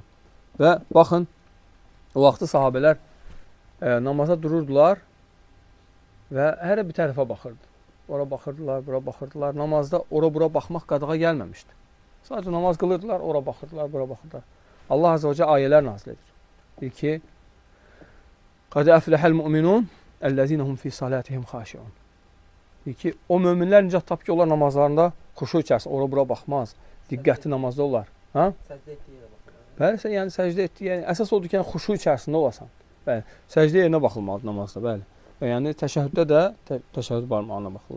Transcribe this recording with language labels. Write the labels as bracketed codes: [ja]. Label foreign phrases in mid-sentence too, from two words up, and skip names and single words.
[az] Və baxın, o vaxtı sahabələr namaza dururdular və hər bir tərəfə baxırdı. Ora baxırdılar, bura baxırdılar. Namazda ora-bura baxmaq qadağa gəlməmişdi. Sadəcə namaz qılırdılar, ora baxırdılar, bura baxırdılar. Allah [ar] عز وجل [az] ayələr nazil edir. Deyir ki, [ar] قَدْ أَفْلَحَ الْمُؤْمِنُونَ الَّذِينَ هُمْ فِي صَلَاتِهِمْ خَاشِعُونَ. [az] Deyir ki, o möminlər nicat tap ki, onlar namazlarında xuşu içərisində, ora-bura baxmaz, diqqətli namazda olar. Ha? Səcdə etdiyi yerə baxırlar. Bəli, yəni səcdə etdiyi, yəni əsas odur ki, yəni, xuşu içərisində olasan. Bəli, səcdə yerinə baxılmalıdır namazda, bəli. Yəni təşəhhüddə də təşəhhüd barmağına baxılır.